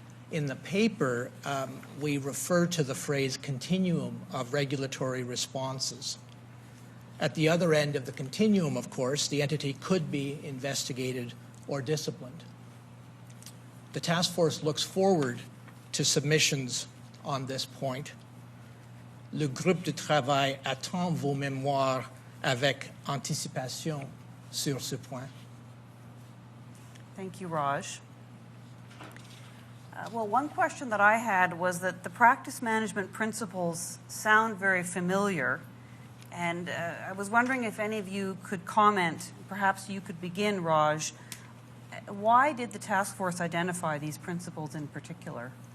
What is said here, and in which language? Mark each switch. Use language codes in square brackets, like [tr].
[en] In the paper, we refer to the phrase continuum of regulatory responses. At the other end of the continuum, of course, the entity could be investigated or disciplined. The task force looks forward to submissions on this point. [fr] Le groupe de travail attend vos mémoires avec anticipation sur ce point. [en] Thank you, Raj. Well, one question that I had was that the practice management principles sound very familiar, and I was wondering if any of you could comment, perhaps you could begin, Raj. Why did the task force identify these principles in particular?